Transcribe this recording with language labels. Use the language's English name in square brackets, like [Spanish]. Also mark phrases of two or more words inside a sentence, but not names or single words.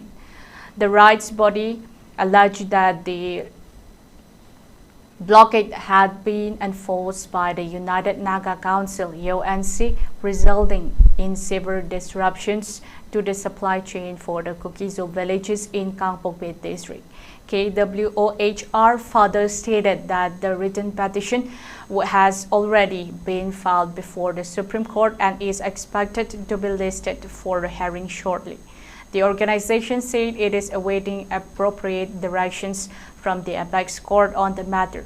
[English] The rights body alleged that the blockade had been enforced by the United Naga Council (UNC), resulting in severe disruptions to the supply chain for the Kuki villages in Kangpokpi district. KWOHR further stated that the written petition has already been filed before the Supreme Court and is expected to be listed for hearing shortly. The organization said it is awaiting appropriate directions from the apex court on the matter.